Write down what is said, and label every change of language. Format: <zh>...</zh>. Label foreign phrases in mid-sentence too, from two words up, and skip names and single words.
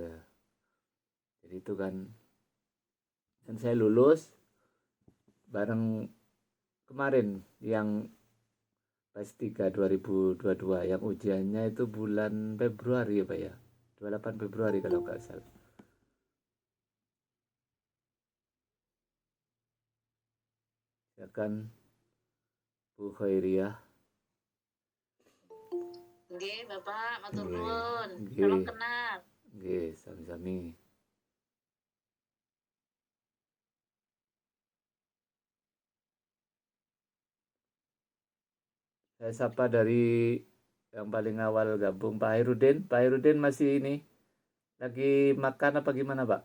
<id>Jadi itu kan, dan saya lulus bareng kemarin yang PAS 3 2022 yang ujiannya itu bulan Februari ya Pak ya, 28 Februari kalau nggak salah. Silakan Bu Khairiyah.</id> <jv>Nggih, Bapak, matur Nggih, nuwun. Salam nggih,</jv> <id>kenal.</id> <jv>nggih, sami-sami.</jv> <id>Saya sapa dari yang paling awal gabung Pak Hairudin. Pak Hairudin masih ini lagi makan apa gimana Pak?</id>